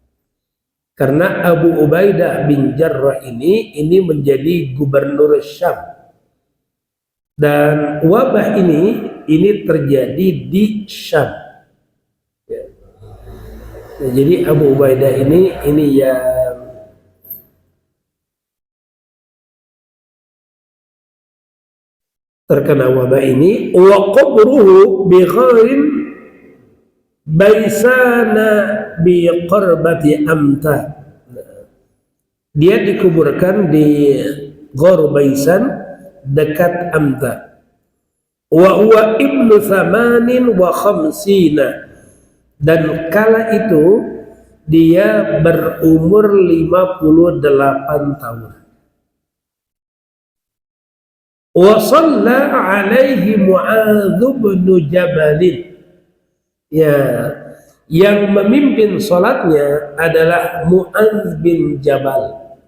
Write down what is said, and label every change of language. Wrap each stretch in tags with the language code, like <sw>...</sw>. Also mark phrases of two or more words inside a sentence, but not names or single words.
<id>Karena Abu Ubaidah bin Jarrah ini menjadi gubernur Syam Dan wabah ini terjadi di Syam. Ya. Nah, jadi Abu Ubaidah ini yang terkena wabah ini.</id> <ar>وقبره بغار بيسان بقربة عمتا.</ar> <id>Dia dikuburkan di Ghor Baisan dekat Amta.</id> <ar>وهو ابن ثمانين وخمسين,</ar> <id>dan kala itu dia berumur 58 tahun.</id> <ar>وصلى عليه معاذ بن جبل.</ar> <id>Ya, yang memimpin salatnya adalah Mu'adz bin Jabal.</id>